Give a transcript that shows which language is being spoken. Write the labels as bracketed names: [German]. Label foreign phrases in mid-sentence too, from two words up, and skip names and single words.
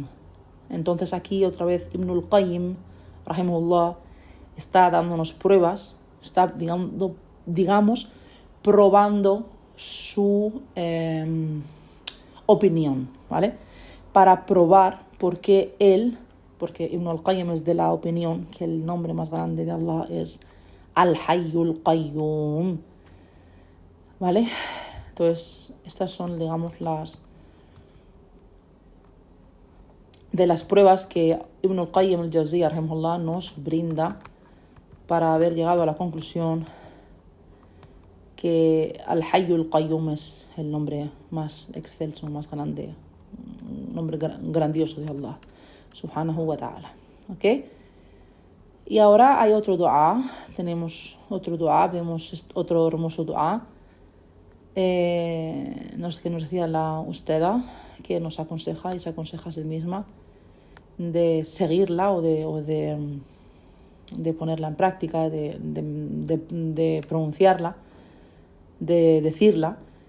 [Spanish] Entonces aquí otra vez Ibnul Qayyim, rahimahullah, está dándonos pruebas, está digamos probando su opinión, ¿vale? Para probar porque Ibn al-Qayyim es de la opinión que el nombre más grande de Allah es Al-Hayyul Qayyum, ¿vale? Entonces, estas son, digamos, las pruebas que Ibn al-Qayyim al-Jawziyya rahimahullah nos brinda para haber llegado a la conclusión que Al-Hayyul Qayyum es el nombre más excelso, más grande, un nombre grandioso de Allah [Arabic] سبحانه وتعالى. [Spanish] ¿Ok? Y ahora hay otro dua, vemos otro hermoso dua que nos decía la ustada, que nos aconseja y se aconseja a sí misma de seguirla o de ponerla en práctica, de pronunciarla, de decirla.